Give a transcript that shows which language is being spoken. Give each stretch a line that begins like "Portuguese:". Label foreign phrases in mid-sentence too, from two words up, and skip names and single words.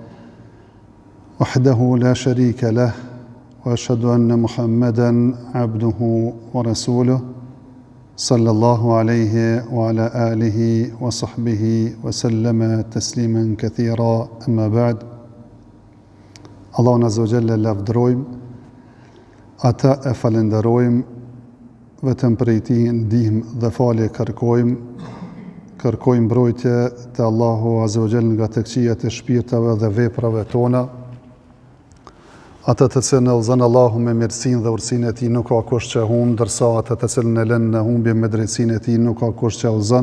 Arabic: وحده لا شريك له وأشهد أن محمدًا عبده ورسوله صلى الله عليه وعلى آله وصحبه وسلم تسليما كثيرا أما بعد.
Albanian: Allahun
Arabic: عز وجل
Albanian: lavdërojmë, ata e falenderojmë, vetëm prej Tij ndihmë dhe falje kërkojmë mbrojtje te Allahu
Arabic: عز وجل
Albanian: nga të këqijat e shpirtave dhe veprave tona. Ata të cilën e udhëzon Allahu me mirësinë dhe urtësinë e Tij nuk ka kush që humbë, ndërsa ata të cilën e lën në humbje me drejtsinë e Tij nuk ka kush që udhëzon.